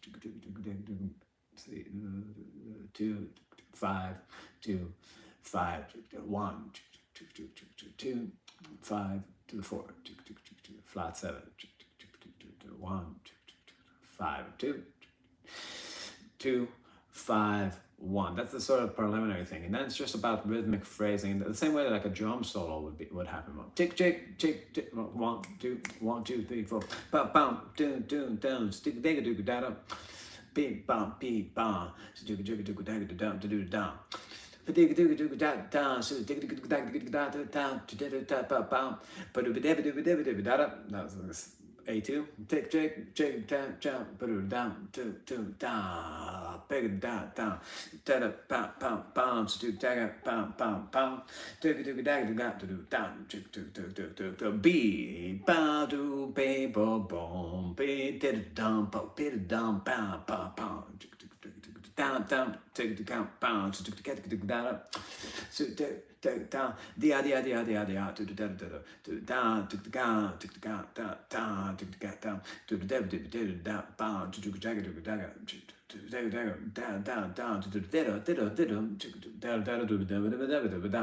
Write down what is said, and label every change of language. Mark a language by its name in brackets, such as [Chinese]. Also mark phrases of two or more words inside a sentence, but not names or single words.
[English] 2, 5, 2, 5, 1, 2, 5 to the 4, flat 7, 1, 5, 2, 2, 5, 1. That's the sort of preliminary thing, and then it's just about rhythmic phrasing, the same way that like a drum solo would happen. Tick, tick, tick, tick. 1, 2, 1, 2, 3, 4. Bam, bam, doon, doon, down. Stick, digga, digga, da, da. Beep, bam, beep, bam. Digga, digga, digga, da, da, da, da, da. Digga, digga, digga, da, da. So digga, digga, da, da, da, da, da, da, bam. But digga, digga, digga, digga, da, da. That's A2, tick, tick, tick, down, down, put it down, two, down, big down, down, da, bam, bam, bam, do, da, bam, bam, bam, do, do, da, da, do, down, do, B, ba, do, be, bo, boom, be, did, dum, bo, bid, dum, bam, bam, bam, down, down, take it down, bounce, to get it down, so down, the to the down, to the down, to the down, down, to the down, to the down, bound, to the down, down, down, to the down.